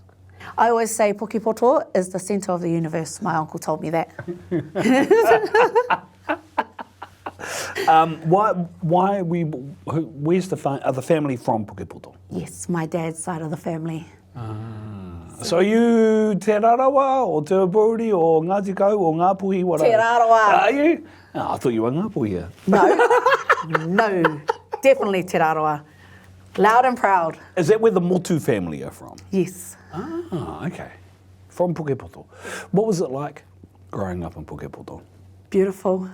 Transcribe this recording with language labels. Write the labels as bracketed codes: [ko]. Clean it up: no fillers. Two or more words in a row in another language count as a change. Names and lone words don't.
[en] I always say Pukepoto is the centre of the universe. My uncle told me that. Where's the family from Pukepoto? Yes, my dad's side of the family. So are you Te Rarawa or Te Apuri or Ngāti Kau or Ngāpuhi? Te Rarawa. Are you? Oh, I thought you were Ngāpuhi here. No, definitely Te Rarawa. Loud and proud. Is that where the Motu family are from? Yes. Ah, okay. From Pukepoto. What was it like growing up in Pukepoto? Beautiful.